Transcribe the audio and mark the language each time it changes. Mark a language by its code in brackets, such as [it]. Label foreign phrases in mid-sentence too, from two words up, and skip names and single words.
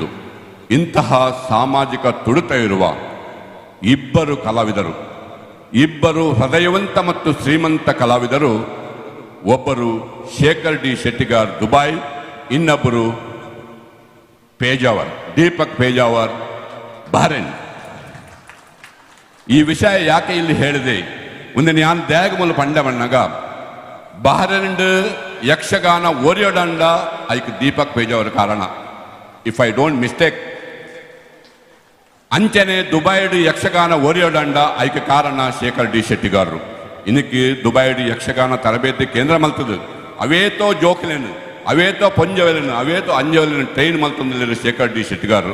[kn] ಇಂತಹ ಸಾಮಾಜಿಕ ತುಡಿತ ಇರುವ ಇಬ್ಬರು ಕಲಾವಿದರು, ಇಬ್ಬರು ಹೃದಯವಂತ ಮತ್ತು ಶ್ರೀಮಂತ ಕಲಾವಿದರು. ಒಬ್ಬರು ಶೇಖರ್ ಡಿ ಶೆಟ್ಟಿಗಾರ್ ದುಬೈ, ಇನ್ನೊಬ್ಬರು ಪೇಜಾವರ್, ದೀಪಕ್ ಪೇಜಾವರ್ ಬಹರೇನ್. ಈ ವಿಷಯ ಯಾಕೆ ಇಲ್ಲಿ ಹೇಳಿದೆ ಒಂದು ನಾನು [tcy] ದ್ಯಾಗ ಮೂಲ ಪಂಡ ಬಣ್ಣಗ ಬಹರೇನ್ ಯಕ್ಷಗಾನ ಓರಿಯೋಡಂಡ ಐಕ್ ದೀಪಕ್ ಪೇಜಾವರ್ ಕಾರಣ. [en] if I don't mistake, [tcy] ಅಂಚನೆ ದುಬೈಡ್ ಯಕ್ಷಗಾನ ಓರಿಯೋಡಂಡ ಐಕ್ ಕಾರಣ ಶೇಖರ್ ಡಿ ಶೆಟ್ಟಿಗಾರರು. ಇನ್ನಕ್ಕೆ ದುಬೈಡ್ ಯಕ್ಷಗಾನ ತರಬೇತಿ ಕೇಂದ್ರ ಮಲ್ತದು. ಅವೇತೋ ಜೋಕ್ಲೇನು, ಅವೇತೋ ಪೊಂಜವೆಲೆನು, ಅವೇತೋ ಅಂಜವೆಲೆನು ಟ್ರೈನ್ ಮಲ್ತೊಂದಿಲ್ಲ ಶೇಖರ್ ಡಿ ಶೆಟ್ಟಿಗಾರರು.